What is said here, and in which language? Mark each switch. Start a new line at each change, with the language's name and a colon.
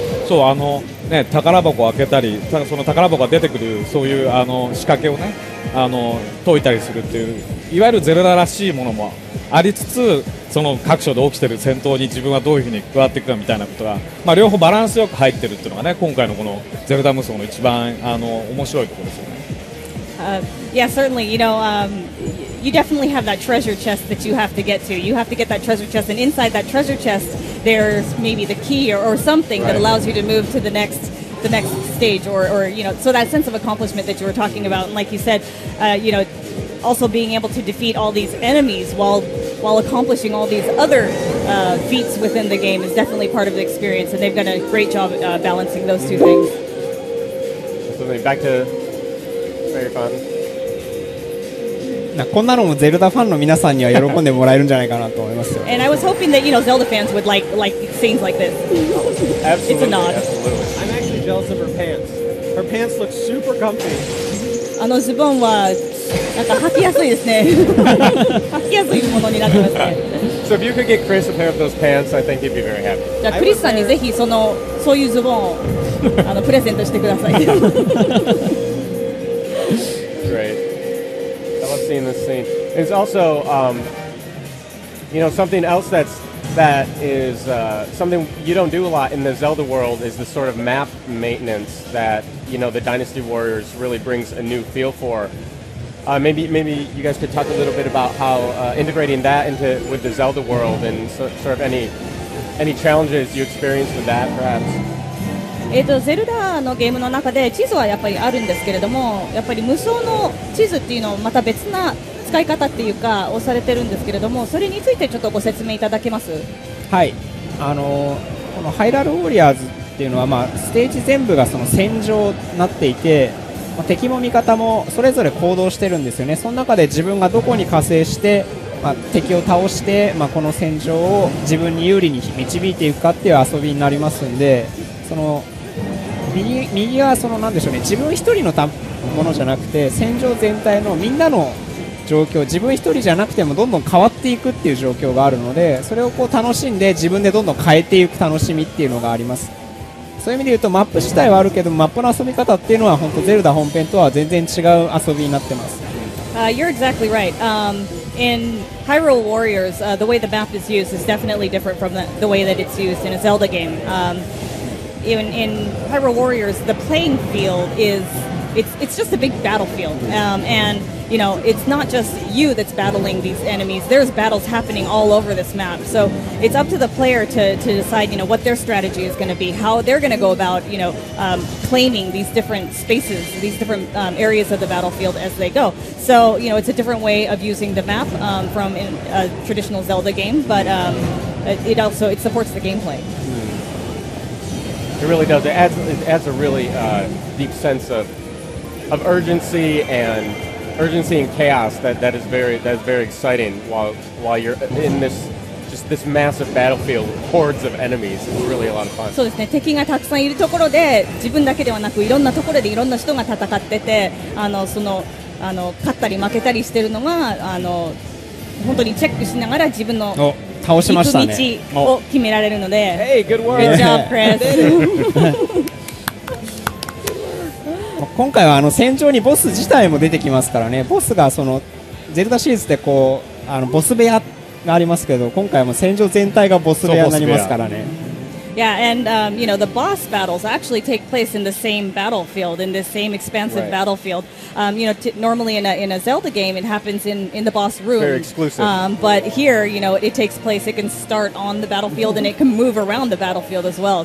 Japanese: そう宝箱を開けたりその宝箱が出てくるそういう仕掛けをね解いたりするっていういわゆるゼルダらしいものもありつつ、その各所で起きている戦闘に自分はどういうふうに加わっていくかみたいなことが、両方バランスよく入っているっていうのがね、今回のこのゼルダ無双の一番面白いところですよね。
English: Yeah, certainly. You definitely have that treasure chest that you have to get to. You have to get that treasure chest, and inside that treasure chest, there's maybe the key or something that allows you to move to the next stage, or so that sense of accomplishment that you were talking about, and like you said, also being able to defeat all these enemies while accomplishing all these other feats within the game is definitely part of the experience, and they've done a great job balancing those two things. So back to very fun.
Japanese: こんなのもゼルダファンの皆さんには喜んでもらえるんじゃないかなと思いますよ。
English: And I was hoping that Zelda fans would like scenes like this. Absolutely, It's a nod. Absolutely. I'm actually jealous of her pants. Her pants look super comfy.
Japanese: ズボンはなんか履きやすいですね。履きやすいものになってますね。
English: So if you could get Chris a pair of those pants, I think he'd be very happy.
Japanese: じゃあクリスさんにぜひそういうズボンをプレゼントしてください。
English: Great. I love seeing this scene. It's also, something else that is something you don't do a lot in the Zelda world is the sort of map maintenance that the Dynasty Warriors really brings a new feel for. Maybe you guys could talk a little bit about how integrating that with the Zelda world and sort of any challenges you experienced with that, perhaps.
Japanese: ゼルダのゲームの中で地図はやっぱりあるんですけれども、やっぱり無双の地図っていうのをまた別な使い方っていうかをされてるんですけれども、それについてちょっとご説明いただけます？はい、このハイラルウォリアーズっていうのは、ステージ全部がその戦場になっていて、敵も味方もそれぞれ行動してるんですよね。その中で自分がどこに加勢して、敵を倒して、この戦場を自分に有利に導いていくかっていう遊びになりますんで、その右はなんでしょうね、自分一人のものじゃなくて戦場全体のみんなの状況、自分一人じゃなくてもどんどん変わっていくっていう状況があるので、それを楽しんで自分でどんどん変えていく楽しみっていうのがあります。そういう意味で言うとマップ自体はあるけど、マップの遊び方っていうのは本当ゼルダ本編とは全然違う遊びになってます。
English: You're exactly right. In Hyrule Warriors, the way the map is used is definitely different from the way that it's used in a Zelda game. In Hyrule Warriors, the playing field it's just a big battlefield, and it's not just you that's battling these enemies. There's battles happening all over this map. So it's up to the player to decide, what their strategy is going to be, how they're going to go about, claiming these different spaces, these different areas of the battlefield as they go. So, it's a different way of using the map from a traditional Zelda game, but it supports the gameplay. It really does. It adds a really deep sense of urgency and chaos that is very exciting while you're in this massive battlefield with hordes of enemies. It's really a lot of fun.
Japanese: そうですね。敵がたくさんいるところで自分だけではなくいろんなところでいろんな人が戦ってて、勝ったり負けたりしてるのが本当にチェックしながら自分の倒しましたね。行く道を決められるので。
English: Hey, good work. Good job, Chris.
Japanese: 今回は戦場にボス自体も出てきますからね。ボスがゼルダシリーズでボス部屋がありますけど、今回はもう戦場全体がボス部屋になりますからね。
English: Yeah, and the boss battles actually take place in the same battlefield, in the same expansive battlefield. Normally in a Zelda game, it happens in the boss room. Very exclusive. But here, it takes place. It can start on the battlefield and it can move around the battlefield as well.